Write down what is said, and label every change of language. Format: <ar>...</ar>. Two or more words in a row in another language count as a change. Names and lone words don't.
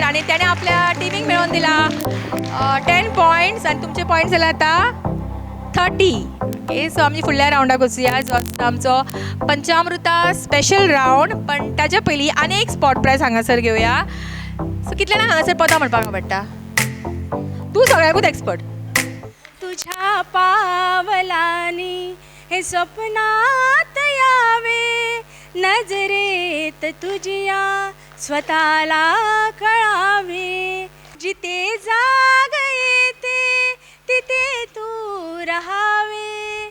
<kok>आनी तेणें आपल्या टिमीक मेळोवन दिला 10 पॉयंट्स आनी तुमचे पॉयंट्स जाला आतां 30.</kok> <en>OK, so</en> <kok>आमी फुडल्या रावंडाक वचुया जो आसता आमचो पंचामृता</kok> <en>special round.</en> <kok>पण ताच्या पयलीं आनी एक</kok> <en>spot prize</en> <kok>हांगासर घेवया. सो कितल्यांक हांगासर पदां म्हणपाक आवडटा? तूं सगळ्याकूच एक्सपर्ट.</kok> <mr>तुझ्या पावलांनी हे स्वप्नात यावे, नजरेत तुझ्या स्वतःला कळावे, जिथे जाग येते तिथे तू रहावे.</mr>